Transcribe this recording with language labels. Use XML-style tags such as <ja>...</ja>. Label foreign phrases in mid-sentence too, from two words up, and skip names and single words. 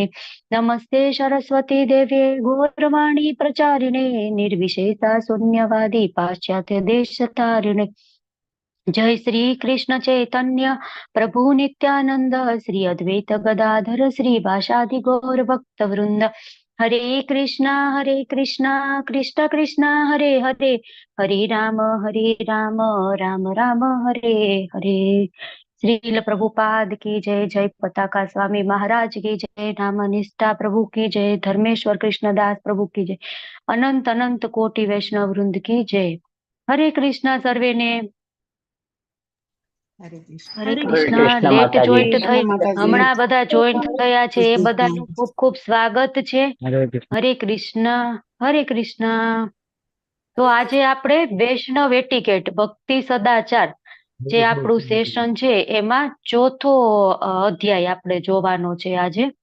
<sa>नमस्ते सरस्वती देवे गौरवाणी प्रचारिणे निर्विशेषा शून्यवादी पाश्चात्य देशतारिणे। जय श्री कृष्ण चैतन्य प्रभु नित्यानंद श्री अद्वैत गदाधर श्रीवासादि गौर भक्त वृंद। हरे कृष्णा कृष्ण कृष्ण हरे हरे, हरे राम राम राम हरे हरे।</sa> <hi>श्रील प्रभुपाद की जय। जय पताका स्वामी महाराज की जय। नाम निष्ठा प्रभु की जय। धर्मेश्वर कृष्णदास प्रभु की जय। अनंत अनंत कोटि वैष्णव वृंद की जय।</hi> <gu>હરે કૃષ્ણા સર્વે ને। હરે કૃષ્ણ. હરે કૃષ્ણ.</gu> <en>late joint</en> <gu>થઈ હમણાં બધા જોઈન્ટ થયા છે એ બધાનું ખૂબ ખૂબ સ્વાગત છે. હરે કૃષ્ણ હરે કૃષ્ણ. તો આજે આપણે વૈષ્ણવ એટિકેટ ભક્તિ સદાચાર જે આપણું સેશન છે એમાં ચોથો અધ્યાય આપણે જોવાનો છે આજે.</gu>